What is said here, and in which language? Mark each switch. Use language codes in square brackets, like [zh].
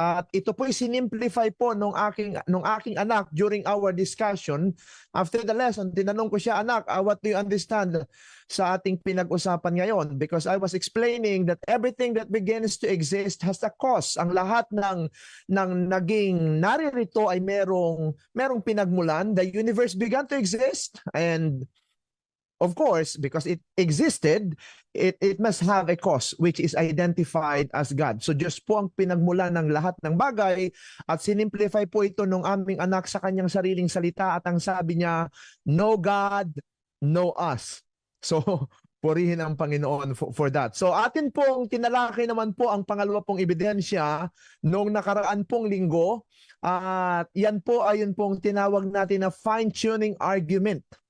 [tl] At ito po'y sinimplify po nung aking anak [en] during our discussion. After the lesson, [tl] tinanong ko siya, anak, [en] what do you understand [tl] sa ating pinag-usapan ngayon? [en] Because I was explaining that everything that begins to exist has a cause. [tl] Ang lahat ng naging naririto ay merong pinagmulan. [en] The universe began to exist, and of course, because it existed, it must have a cause which is identified as God. [tl] So Diyos po ang pinagmulan ng lahat ng bagay, at sinimplify po ito ng aming anak sa kanyang sariling salita, at ang sabi niya, [en] no God, no us. [tl] So purihin ang Panginoon [en] for that. [tl] So atin pong tinalakay naman po ang pangalawa pong ebidensya noong nakaraan pong linggo, at yan po ay yun pong tinawag natin na fine-tuning argument.